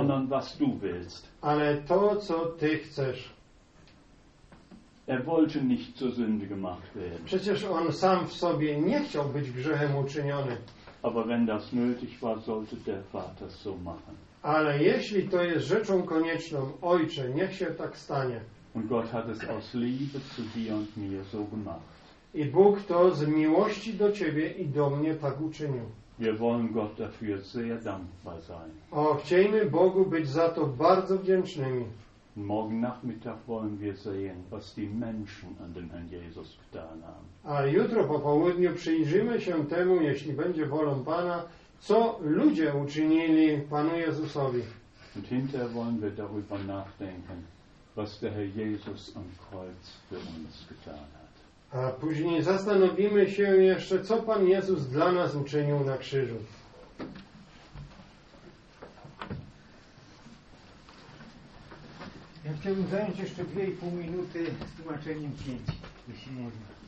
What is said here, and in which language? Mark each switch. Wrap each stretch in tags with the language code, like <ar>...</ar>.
<de>sondern was du willst.</de> <pl>Ale to, co ty chcesz.</pl> <de>Er wollte nicht zur Sünde gemacht werden.</de> <pl>Przecież on sam w sobie nie chciał być grzechem uczyniony.</pl> <de>Aber wenn das nötig war, sollte der Vater so machen.</de> <pl>Ale jeśli to jest rzeczą konieczną, Ojcze, niech się tak stanie.</pl> <de>Und Gott hat es aus Liebe zu dir und mir so gemacht.</de> <pl>I Bóg to z miłości do ciebie i do mnie tak uczynił.</pl> <de>Wir wollen Gott dafür sehr dankbar sein.</de> <pl>O, chciejmy Bogu być za to bardzo wdzięcznymi.</pl> <de>Morgen Nachmittag wollen wir sehen, was die Menschen an dem Herrn Jesus getan haben.</de> <pl>A jutro po południu przyjrzymy się temu, jeśli będzie wolą Pana, co ludzie uczynili Panu Jezusowi.</pl> <de>Und hinterher wollen wir darüber nachdenken, was der Herr Jesus am Kreuz für uns getan hat.</de> <pl>A później zastanowimy się jeszcze, co Pan Jezus dla nas uczynił na krzyżu. Ja chciałbym zająć jeszcze 2,5 minuty z tłumaczeniem 5, jeśli można.</pl>